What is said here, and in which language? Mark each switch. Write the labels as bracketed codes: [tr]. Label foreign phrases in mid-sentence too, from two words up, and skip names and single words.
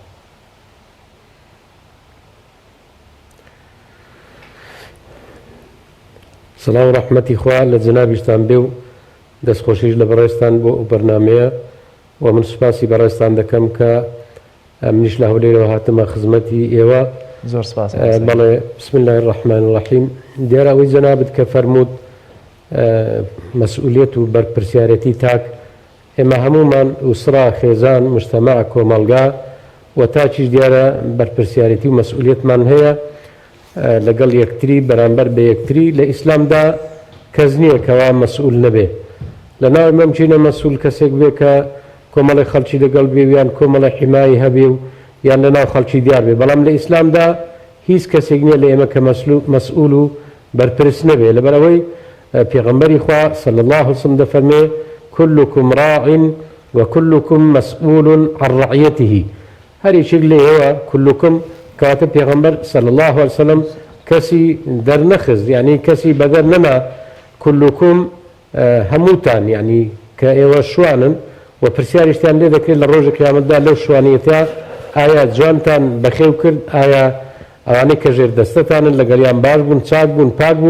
[ckb] سەڵام و ڕەحمەتی خوا لە جەنابیشتان بێ و دەستخۆشیش لە بەڕێستان بۆ ئەو بەرنامەیە و من سوپاسی بەڕێستان دەکەم کە منیش لە هەولێرەوە هاتمە خزمەتی ئێوە. زۆر سپاس. [ar] بەڵێ بسم الله الرحمن الرحیم. [ckb] دیارە ئەوەی جەنابت کە فەرمووت مەسئولیەت و بەرپرسیارەتی تاک ئێمە هەمومان ئوسرا خێزان مجتەماع کۆمەڵگا و تاکیش دیارە بەرپرسیارەتی و مەسئولیەتمان هەیە لەگەڵ یەکتری بەرامبەر بە یەکتری. لە ئیسلامدا کەس نییە کەوا مەسئول نەبێ. لە ناو مەمچینە مەسئول کەسێک بێ کە کۆمەڵی خەڵکی لەگەڵ بێ یان کۆمەڵی حیمایی هەبێ و یان لە ناو خەڵکی دیار بێ. بەڵام لە ئیسلامدا هیچ کەسێک نییە لە ئێمە کە مەسئول و بەرپرس نەبێ. لەبەرەوەی پێغەمبەری خوا [ar] صلی الله علیه وسلم [ckb] دەفەرمێ [ar] كلكم راع وكلكم مسؤول عن رعيته. [ckb] هەر یەکێک لە ئێوە كلكم کەواتە پێغەمبەر [ar] صلی الله علیه وسلم [ckb] کەسی دەرنەخست، یعنی کەسی بەدەر نەما. كلكم هەمووتان یعنی کە ئێوە شوانن و پرسیاریشتیان لێ دەکرێت لە ڕۆژی قیامەتدا لەو شوانیەتە ئایا جوانتان بەخێو کرد، ئایا ئەوانەی کە ژێر دەستەتانن لەگەڵیان باش بوون، چاک بوون، پاک بوون.